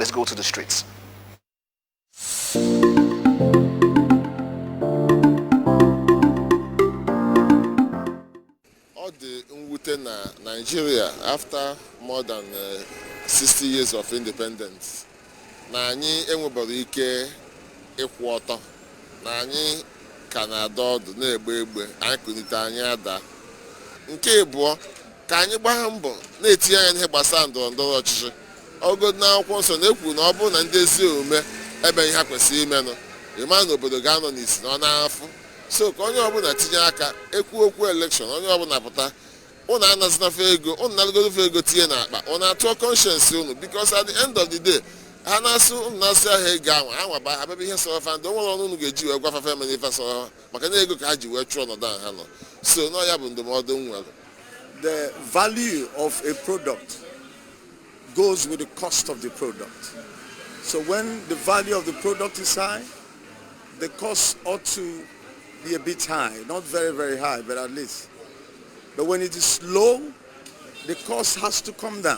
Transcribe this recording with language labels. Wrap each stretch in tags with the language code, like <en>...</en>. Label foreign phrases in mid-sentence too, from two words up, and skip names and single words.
<en>Let's go to the streets. Nigeria, after more than 60 years of independence,</en> <ig>na anyị enwebara ike ịkwụ ọtọ, na anyị ka na-ada ọdụ na-egbe egbe, anyị kunite anyị ada. Nke abụọ, ka anyị gbaa mbọ na-etinye anya n'ihe gbasara ndọrọ ndọrọ ọchịchị. Ọgụgụ n'akwụkwọ nsọ na-ekwu na ọ bụrụ na ndị ezi omume ebe ihe ha kwesịrị imenụ, ịma na obodo ga-anọ n'isi na ọ na-afụ. So ka onye ọbụla tinye aka ekwu okwu elekshọn, onye ọbụla pụta unu anazinafe ego, unu nalụgofe ego tinye n'akpa, unu atụọ conscience unu,</ig> <en>because at the end of the day</en> <ig>ha na-asụ unu na-asị ahụ ego ahụ anwaba abịaba ihe sọrọ fa ndị onwere ọnụ unu ga-eji wee gwa fafa emena ife sọrọ ha maka na ego ka ha ji wee chụọ ọnọdụ ahụ ha nọ. So no, ya bụ ndụmọdụ m nwere.</ig> <en>The value of a product goes with the cost of the product. So when the value of the product is high, the cost ought to be a bit high, not very, very high, but at least. But when it is low, the cost has to come down.</en>